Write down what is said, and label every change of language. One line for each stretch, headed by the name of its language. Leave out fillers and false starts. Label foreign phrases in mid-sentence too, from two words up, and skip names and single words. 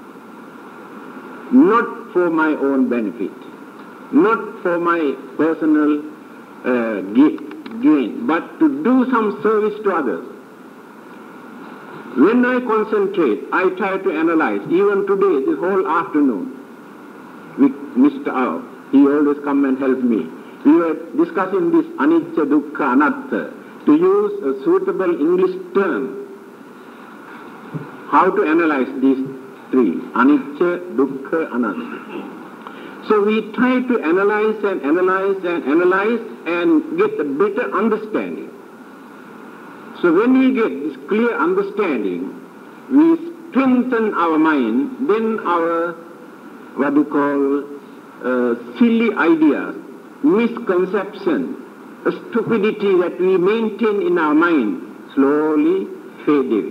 English: Not for my own benefit, not for my personal gain, but to do some service to others. When I concentrate, I try to analyze. Even today, this whole afternoon, with Mr. Ao, he always come and help me. We were discussing this
Pali: anicca, dukkha, anatta,
English: to use a suitable English term. How to analyze these three,
Pali: anicca, dukkha, anatta.
English: So we try to analyze and analyze and analyze and get a better understanding. So when we get this clear understanding, we strengthen our mind, then our, what we call, silly ideas, misconception, stupidity that we maintain in our mind slowly fade away.